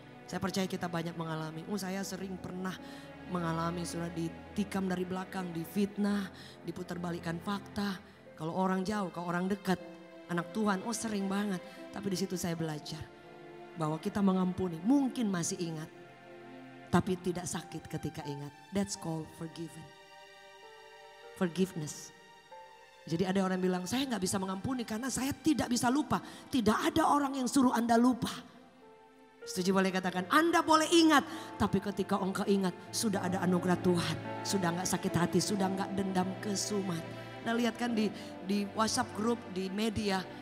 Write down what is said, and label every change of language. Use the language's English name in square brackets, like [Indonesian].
[Indonesian] Saya percaya kita banyak mengalami. Saya sering pernah mengalami, sudah ditikam dari belakang, difitnah, diputarbalikkan fakta. Kalau orang jauh, kalau orang dekat, anak Tuhan, sering banget. Tapi di situ saya belajar bahwa kita mengampuni, mungkin masih ingat, tapi tidak sakit ketika ingat. [English] That's called forgiveness. [Indonesian] Jadi ada orang bilang, saya nggak bisa mengampuni karena saya tidak bisa lupa. Tidak ada orang yang suruh Anda lupa. Setuju, boleh katakan, Anda boleh ingat. Tapi ketika engkau ingat, sudah ada anugerah Tuhan. Sudah nggak sakit hati, sudah nggak dendam kesumat. Nah, lihat kan di WhatsApp grup, di media.